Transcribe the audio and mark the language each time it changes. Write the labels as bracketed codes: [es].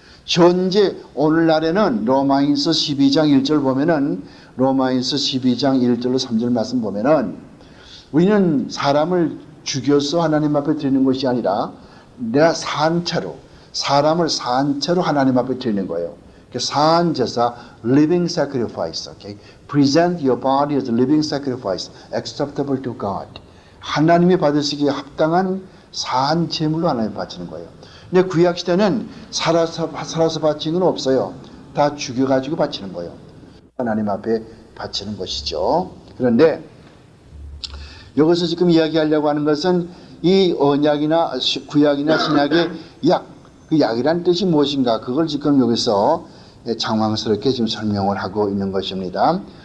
[ko] 현재 오늘날에는 로마인서 12장 1절 보면은 로마인서 12장 1절로 3절 말씀 보면은 우리는 사람을 죽여서 하나님 앞에 드리는 것이 아니라 내가 사람을 산채로 하나님 앞에 드리는 거예요. 산제사, [en] living sacrifice. Okay? Present your body as a living sacrifice, acceptable to God. [ko] 하나님이 받으시기에 합당한 산 제물로 하나님 바치는 거예요. 근데 구약 시대는 살아서 바치는 건 없어요. 다 죽여가지고 바치는 거예요. 하나님 앞에 바치는 것이죠. 그런데 여기서 지금 이야기하려고 하는 것은 이 언약이나 구약이나 신약의 약, 그 약이란 뜻이 무엇인가, 그걸 지금 여기서 장황스럽게 지금 설명을 하고 있는 것입니다.